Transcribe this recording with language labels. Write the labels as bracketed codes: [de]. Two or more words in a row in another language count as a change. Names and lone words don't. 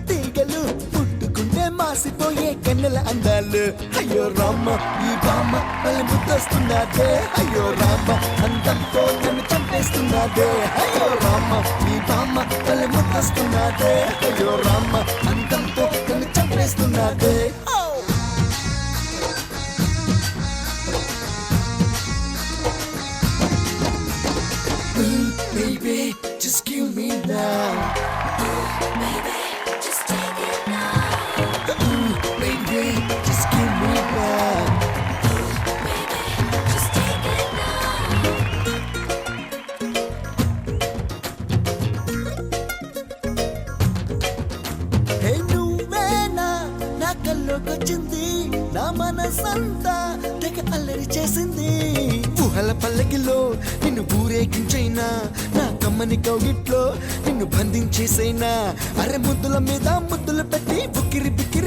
[te] తీగలు పుట్టుకుంటే మాసిపోయే కన్నెల అందాలు అయ్యో రామ ఈ బామ్మ తల ముద్దొస్తున్నదే అయ్యో రామ అందంతో నన్ను చంపేస్తున్నదే అయ్యో రామ ఈ బామ్మ తల ముద్దొస్తున్నదే అయ్యో రామ అందంతో నన్ను చంపేస్తున్నదే [en] Baby, just kill me now. Baby, just take it now. Baby, just kill me now. Baby, just take it now. [te] హే నువ్వేనా నా కల్లోకొచ్చింది నా మనసంతా తెగ అల్లరి చేసింది ఊహల పల్లకిలో నిన్ను ఊరేగించైనా నా కమ్మని కౌగిట్లో నిన్ను బంధించేసైనా అరే ముద్దుల మీద ముద్దులు పెట్టి బుక్కిరి బిక్కిరి